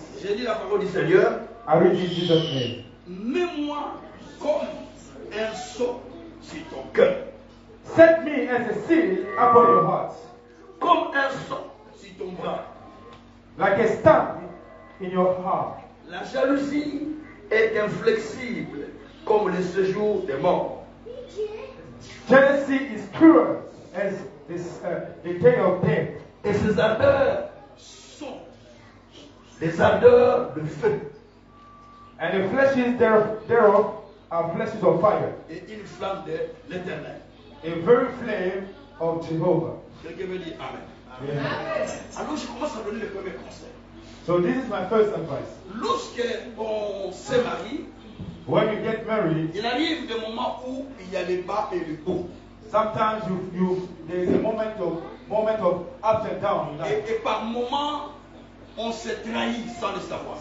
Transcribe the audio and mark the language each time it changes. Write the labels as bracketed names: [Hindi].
[French] J'ai dit la parole du Seigneur. [English] I read in Jesus' name. [French] Mets-moi comme un sceau sur ton cœur. [English] Set me as a seal upon your heart, [French] Comme un sceau sur ton bras. [English] like a stamp in your heart. [French] La jalousie est inflexible comme le séjour des morts. [English] Jealousy is cruel as the day of death, [French] Et ses ardeurs sont des ardeurs de feu. [English] and the fleshes thereof are fleshes of fire, [French] Et une flamme de l'éternel. [English] a very flame of Jehovah. [French] Quelqu'un veut dire Amen. [English] Amen. [French] Alors je commence à donner le premier conseil. [English] So this is my first advice. [French] Lorsqu'on se marie, [English] When you get married, [French] il arrive des moments où il y a les bas et les hauts. [English] sometimes there is a moment of ups and downs in life. [French] Et par moments, on se trahit sans le savoir.